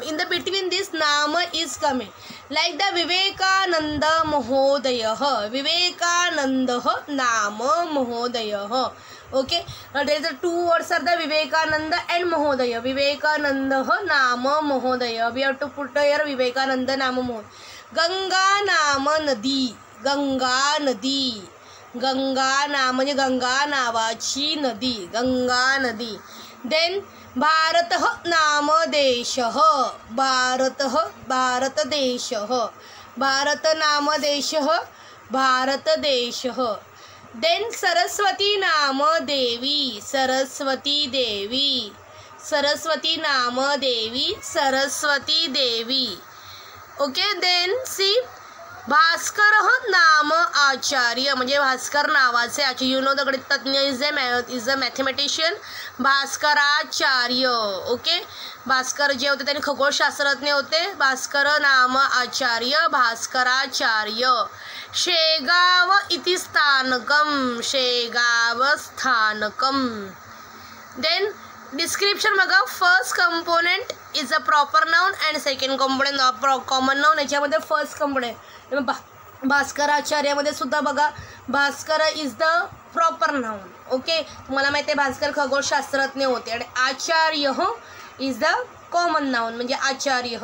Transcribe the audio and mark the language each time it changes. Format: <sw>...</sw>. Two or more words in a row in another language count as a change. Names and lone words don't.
<en>In the between this nama is coming like the Vivekananda Mahodayah.</en> <sa>विवेकानन्दः नाम महोदयः.</sa> <en>Okay, now there is the two words are the Vivekananda and Mahodaya.</en> <sa>विवेकानन्दः नाम महोदय.</sa> <en>We have to put here</en> <sa>विवेकानन्द नाम महोदय. गंगा नाम नदी. गंगा नदी. गंगा नाम</sa> <mr>म्हणजे गंगा नावाची नदी.</mr> <sa>गंगा नदी. देन भारतः नाम देशः. भारतः भारत देशः. भारत नाम देशः. भारत देशः. देन सरस्वती नाम देवी. सरस्वती देवी. सरस्वती नाम देवी. सरस्वती देवी.</sa> <en>Okay, then see</en> <sa>भास्कर नाम आचार्य</sa> <mr>म्हणजे भास्कर नावाचे आचार्य.</mr> <en>you know the गणितज्ञ is a mathematician.</en> <mr>भास्कराचार्य. ओके, भास्कर जे होते त्यांनी खगोलशास्त्रज्ञ होते.</mr> <sa>भास्कर नाम आचार्य, भास्कराचार्य. शेगाव इति स्थानकम, शेगाव स्थानकम.</sa> <en>then description</en> <mr>बघा.</mr> <en>first component is a proper noun and second component common noun.</en> <mr>याच्यामध्ये</mr> <en>first component</en> <mr>भास्कराचार्यामध्ये सुद्धा बघा भास्कर</mr> <en>is the proper noun.</en> <mr>ओके, तुम्हाला माहिती आहे भास्कर खगोलशास्त्रज्ञ होते. आणि आचार्य</mr> <en>is the common noun</en> <mr>म्हणजे आचार्य.</mr>